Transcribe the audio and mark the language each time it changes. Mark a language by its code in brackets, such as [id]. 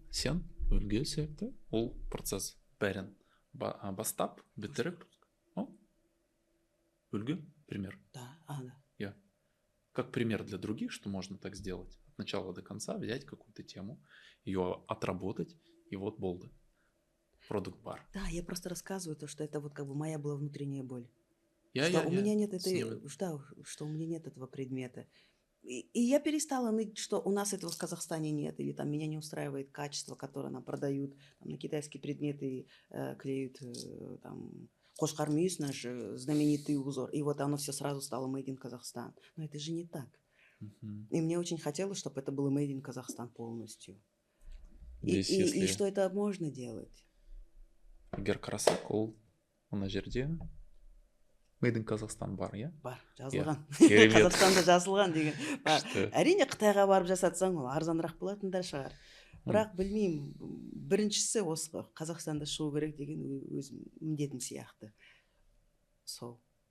[kk] Сен үлгі сияқты ол процесс бәрін бастап бітіріп, үлгі, [ru] пример. Да, Я. Как пример для других, что можно так сделать. От начала до конца взять какую-то тему, ее отработать, и вот [kk] болды. Продукт-бар. [ru] Да, я просто рассказываю то, что это вот как бы моя была внутренняя боль. Я у меня нет этой... что у меня нет этого предмета. И я перестала ныть, что у нас этого в Казахстане нет, или там меня не устраивает качество, которое нам продают, там, на китайские предметы клеют там Қошқар Мүйіз, наш знаменитый узор, и вот оно все сразу стало Made in Казахстан. Но это же не так. И мне очень хотелось, чтобы это было Made in Казахстан полностью. И что это можно делать. [kk] Егер қарасақ, ол мына жерде Made in Казахстан бар, иә? Бар, жазылған. Керемет. Қазақстанда жазылған деген бар. Әрине Қытайға барып жасатсаң ол арзанырақ болатын да шығар. Бірақ білмеймін, біріншісі осы Қазақстанда шығу керек деген өз міндетім сияқты. Сол.